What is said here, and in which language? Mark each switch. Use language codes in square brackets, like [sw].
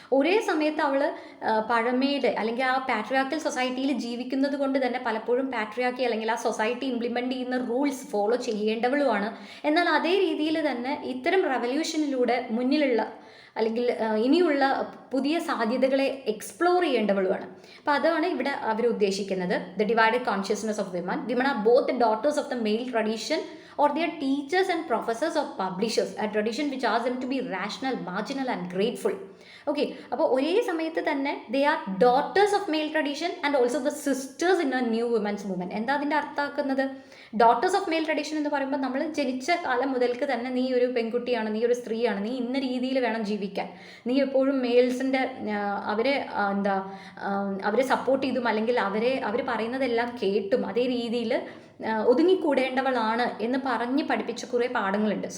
[ml] ഒരേ സമയത്ത് അവൾ പഴമയുടെ അല്ലെങ്കിൽ ആ പാട്രിയാർക്കൽ സൊസൈറ്റിയിൽ ജീവിക്കുന്നത് കൊണ്ട് തന്നെ പലപ്പോഴും പാട്രിയാർക്കി അല്ലെങ്കിൽ ആ സൊസൈറ്റി ഇംപ്ലിമെൻ്റ് ചെയ്യുന്ന റൂൾസ് ഫോളോ ചെയ്യേണ്ടവളുമാണ്. എന്നാൽ അതേ രീതിയിൽ തന്നെ ഇത്തരം റെവല്യൂഷനിലൂടെ മുന്നിലുള്ള അല്ലെങ്കിൽ ഇനിയുള്ള പുതിയ സാധ്യതകളെ എക്സ്പ്ലോർ ചെയ്യേണ്ടവളുമാണ്. അപ്പോൾ അതാണ് ഇവിടെ അവർ ഉദ്ദേശിക്കുന്നത്. [en] The divided consciousness of women are both the daughters of the male tradition or they are teachers and professors or publishers, a tradition which asks them to be rational, marginal and grateful. [ml] Okay, അപ്പോൾ ഒരേ സമയത്ത് തന്നെ [en] They are daughters of male tradition and also the sisters in a new women's movement. [ml] എന്താ അതിൻ്റെ അർത്ഥമാക്കുന്നത്? Daughters of male tradition എന്ന് പറയുമ്പോൾ നമ്മൾ ജനിച്ച കാലം മുതൽക്ക് തന്നെ നീ ഒരു പെൺകുട്ടിയാണ്, നീ ഒരു സ്ത്രീയാണ്, നീ ഇന്ന രീതിയിൽ വേണം ജീവിക്കാൻ, നീ എപ്പോഴും മെയിൽസിൻ്റെ അവരെ സപ്പോർട്ട് ചെയ്തും അല്ലെങ്കിൽ അവർ പറയുന്നതെല്ലാം കേട്ടും അതേ രീതിയിൽ ഒതുങ്ങിക്കൂടേണ്ടവളാണ് എന്ന് പറഞ്ഞ് പഠിപ്പിച്ച കുറേ പാഠങ്ങളുണ്ട്.